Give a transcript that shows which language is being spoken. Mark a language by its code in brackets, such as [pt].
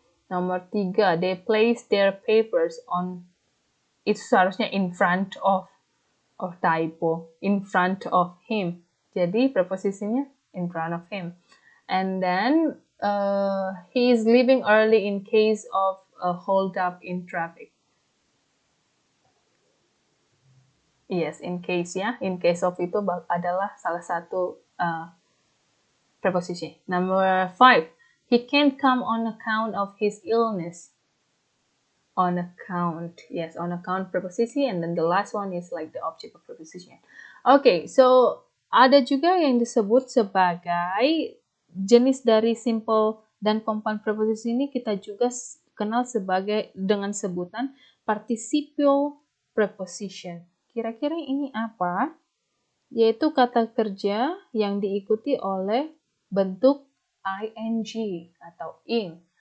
[id] Nomor 3, [en] they placed their papers on, [id] itu seharusnya [en] in front of typo, in front of him. [id] Jadi preposisinya [en] in front of him. And then he is leaving early in case of a hold up in traffic. Yes, in case ya. In case of [id] itu adalah salah satu preposition. [en] Number 5, he can't come on account of his illness. On account, yes, on account preposisi, and then the last one is like the object of preposition. Okay, so [id] ada juga yang disebut sebagai jenis dari simple dan compound preposisi ini kita juga kenal sebagai dengan sebutan participial preposition. Kira-kira ini apa? Yaitu kata kerja yang diikuti oleh bentuk ing atau ing.